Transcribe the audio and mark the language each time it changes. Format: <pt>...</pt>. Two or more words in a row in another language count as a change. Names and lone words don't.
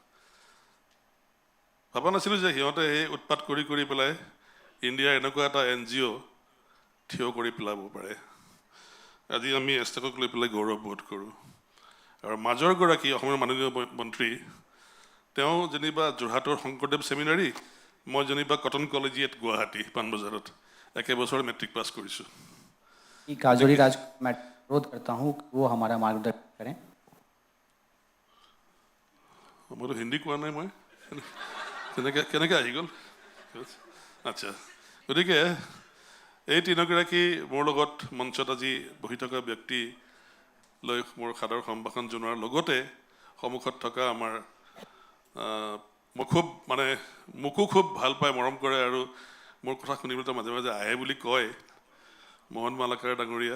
<as>ভবা নাছিলোঁ যে সিহঁতে সেই উৎপাত কৰি পেলাই ইণ্ডিয়াৰ এনেকুৱা এটা NGO থিয় কৰি পেলাব পাৰে। আজি আমি এষ্টেকক লৈ পেলাই গৌৰৱ বোধ কৰোঁ। আৰু মাজৰগৰাকী অসমৰ মাননীয় মন্ত্ৰী, তেওঁ যেনিবা যোৰহাটৰ শংকৰদেৱ ছেমিনাৰী, মই যেনিবা কটন কলেজিয়েট গুৱাহাটী পাণবজাৰত একেবছৰ মেট্ৰিক পাছ কৰিছোঁ।</as> <hi>काजोली राज मैं अनुरोध करता हूँ कि वो हमारा मार्गदर्शन करें।</hi> <as>মইতো হিন্দী কোৱা নাই, মই কেনেকৈ আহি গ'ল? আচ্ছা, গতিকে এই তিনিগৰাকী মোৰ লগত মঞ্চত আজি বহি থকা ব্যক্তি লৈ মোৰ সাদৰ সম্ভাষণ জনোৱাৰ লগতে সন্মুখত থকা আমাৰ মোকো খুব ভাল পায়, মৰম কৰে আৰু মোৰ কথা শুনিবলৈ মাজে মাজে আহে বুলি কয় মোহন মালাকাৰ ডাঙৰীয়া।</as>